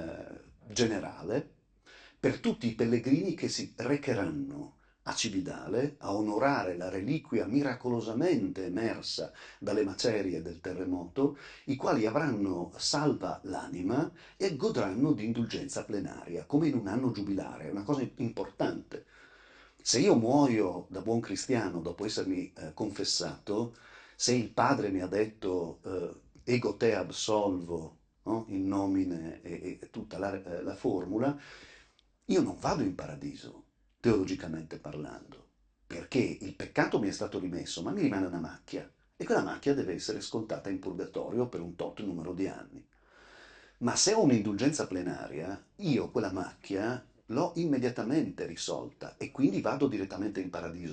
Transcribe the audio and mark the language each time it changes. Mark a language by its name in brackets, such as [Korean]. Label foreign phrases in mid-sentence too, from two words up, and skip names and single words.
[Italian] generale per tutti i pellegrini che si recheranno a Cividale a onorare la reliquia miracolosamente emersa dalle macerie del terremoto, i quali avranno salva l'anima e godranno di indulgenza plenaria, come in un anno giubilare, è una cosa importante. Se io muoio da buon cristiano dopo essermi confessato, se il padre mi ha detto [Latin] ego te absolvo, [Italian] no? [Latin] In nomine [Italian] e tutta la formula, io non vado in paradiso, teologicamente parlando, perché il peccato mi è stato rimesso, ma mi rimane una macchia, e quella macchia deve essere scontata in purgatorio per un tot numero di anni. Ma se ho un'indulgenza plenaria, io quella macchia l'ho immediatamente risolta e quindi vado direttamente in paradiso.